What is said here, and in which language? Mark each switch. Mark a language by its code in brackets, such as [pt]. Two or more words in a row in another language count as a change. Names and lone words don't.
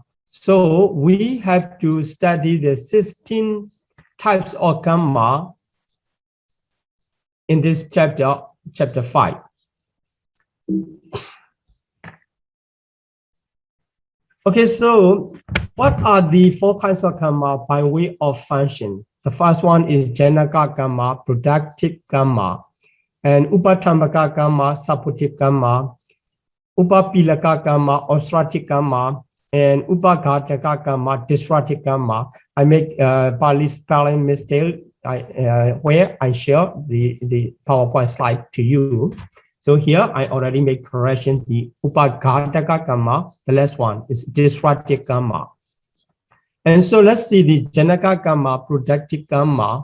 [en] So we have to study the 16 types of Kamma in this chapter 5. Okay, so what are the four kinds of Kamma by way of function? The first one is [pi] Janaka Kamma, [en] productive Kamma, and [pi] Upatambaka Kamma, [en] supportive Kamma, [pi] Upapilaka Kamma, [en] obstructive Kamma, and [pi] Upaghataka Kamma, [en] destructive Kamma. I make Pali spelling mistake where I share the PowerPoint slide to you. So here I already made correction. [pi] The Upaghataka Kamma, [en] the last one is destructive Kamma. And so let's see the [pi] Janaka Kamma, [en] productive Kamma.